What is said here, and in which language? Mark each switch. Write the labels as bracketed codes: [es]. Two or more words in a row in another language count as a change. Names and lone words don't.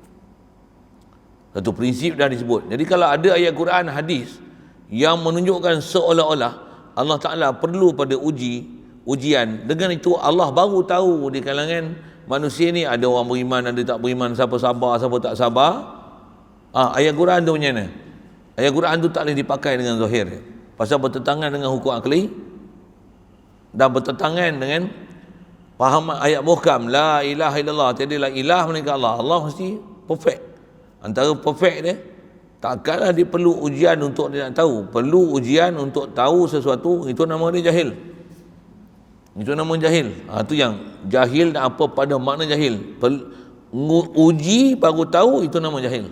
[ms] Satu prinsip dah disebut. Jadi kalau ada ayat Quran, hadis yang menunjukkan seolah-olah Allah Ta'ala perlu pada ujian, dengan itu Allah baru tahu di kalangan manusia ni ada orang beriman, ada tak beriman, siapa sabar, siapa tak sabar. Ayat Quran tu macam mana? Ayat Quran tu tak boleh dipakai dengan zahir. Pasal bertentangan dengan hukum akli dan bertentangan dengan faham ayat muhkam, [ar] لا إله إلا الله, [ms] tiada ilah melainkan Allah. Allah mesti perfect. Antara perfect dia, takkanlah dia perlu ujian untuk dia nak tahu. Perlu ujian untuk tahu sesuatu, itu nama dia jahil. Itu nama jahil. Itu yang jahil dan apa pada makna jahil. Uji baru tahu, itu nama jahil.